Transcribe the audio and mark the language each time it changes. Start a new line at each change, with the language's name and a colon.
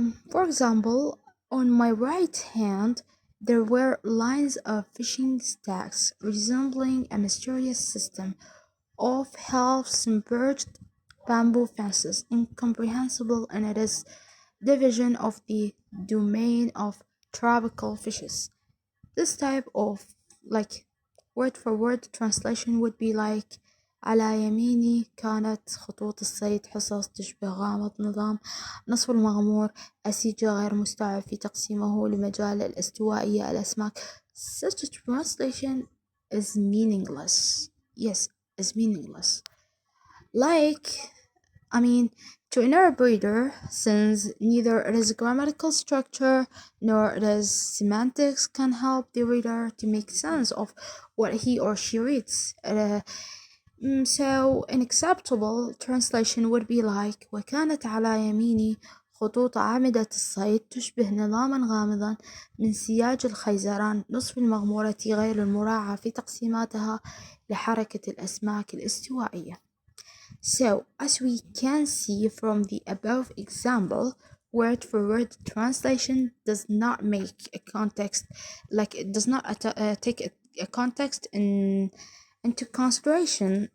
English: For example, on my right hand there were lines of fishing stacks resembling a mysterious system of half-submerged bamboo fences, incomprehensible in its division of the domain of tropical fishes. This type of like word for word translation would be like:
Arabic: على يميني كانت خطوط الصيد حصص تشبه غامض نظام نصف المغمور أسيجة غير مستوعب في تقسيمه لمجال الاستوائية الأسماك.
English: Such a translation is meaningless. Yes, is meaningless. Like, I mean, to an Arab reader, since neither its grammatical structure nor its semantics can help the reader to make sense of what he or she reads. So an acceptable translation would be like:
Arabic: وكانت على يميني خطوط أعمدة الصيد تشبه نظاما غامضا من سياج الخيزران نصف المغمورة غير المراعاة في تقسيماتها لحركة الأسماك الاستوائية.
English: So, as we can see from the above example, word for word translation does not make a context, it does not take a context into consideration.